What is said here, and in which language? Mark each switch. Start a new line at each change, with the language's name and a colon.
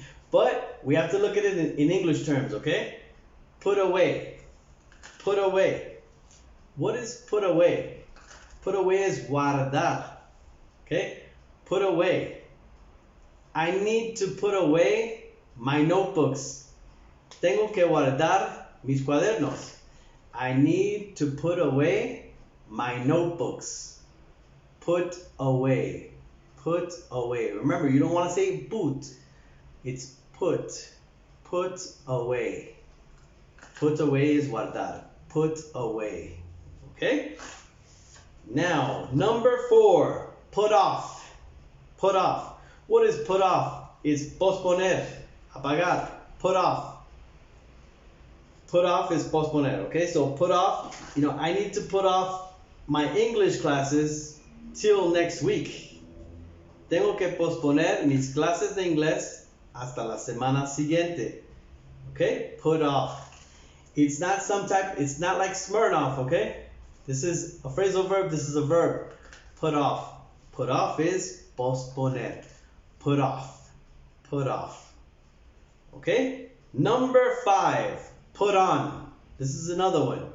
English: But we have to look at it in English terms, okay? Put away, put away. What is put away? Put away is guardar, okay? Put away. I need to put away my notebooks.
Spanish: Tengo que guardar mis cuadernos.
English: I need to put away my notebooks. Put away. Put away. Remember, you don't want to say put. It's put. Put away. Put away is guardar. Put away. Okay? Now, number 4, put off. Put off. What is put off? It's posponer. Apagar, put off. Put off is posponer, okay? So put off, I need to put off my English classes till next week.
Spanish: Tengo que posponer mis clases de inglés hasta la semana siguiente.
English: Okay? Put off. It's not like Smirnoff, okay? This is a phrasal verb, this is a verb. Put off. Put off is posponer. Put off. Put off. Okay, number 5, put on. This is another one.